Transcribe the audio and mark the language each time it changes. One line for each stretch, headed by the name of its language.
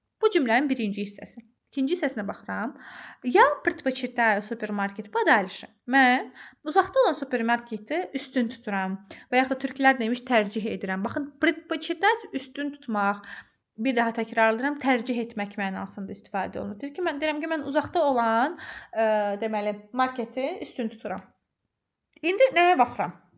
Azerbaijani: Bu cümlənin birinci hissəsi. İkinci hissəsinə baxıram.
Russian: Я предпочитаю супермаркет подальше.
Azerbaijani: Mən uzaqda olan supermarketi üstün tuturam. Və yaxud da türklər demiş tərcih edirəm. Baxın, предпочитать üstün tutmaq. Bir daha təkrarlayıram, tərcih etmək mənasında istifadə olunur. Deyir ki, mən deyirəm ki, mən uzaqda olan deməli marketi üstün tuturam. İndi nəyə baxıram?